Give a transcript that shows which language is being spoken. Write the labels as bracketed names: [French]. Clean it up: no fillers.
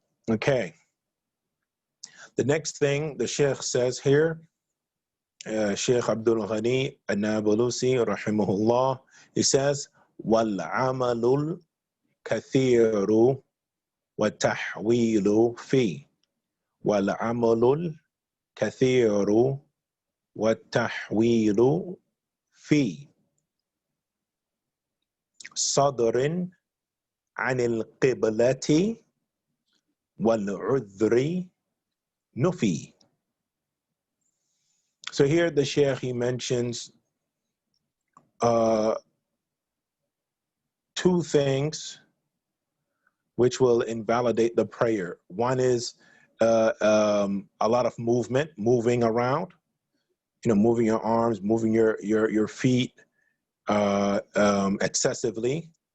[English] Okay. The next thing the Sheikh says here, Sheikh Abdul Ghani An-Nabulusi rahimahullah, he says, [Arabic] وَالْعَمَلُ الْكَثِيرُ وَالتَّحْوِيلُ فِي وَالْعَمَلُ كثير والتحويل في صدر عن القبلة والعذر نفي. [English] So here the Shaykh, he mentions two things which will invalidate the prayer. One is a lot of movement, moving around, moving your arms, moving your feet excessively.